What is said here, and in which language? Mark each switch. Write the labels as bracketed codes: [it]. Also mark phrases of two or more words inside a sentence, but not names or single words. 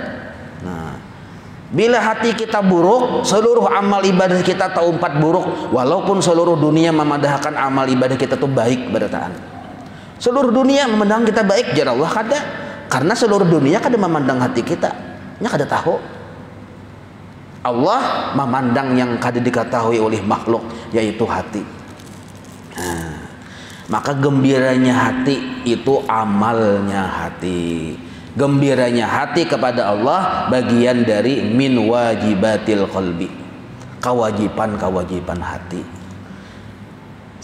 [bjn] Bila hati kita buruk, seluruh amal ibadah kita tak umpat buruk. Walaupun seluruh dunia memadahkan amal ibadah kita tuh baik berataan. Seluruh dunia memandang kita baik, jar Allah kada. Karena seluruh dunia kada memandang hati kita, nya kada tahu. Allah memandang yang kada diketahui oleh makhluk, yaitu hati. Maka gembiranya hati itu amalnya hati. Gembiranya hati kepada Allah bagian dari [ar] min wajibatil qalbi, [bjn] kewajiban hati.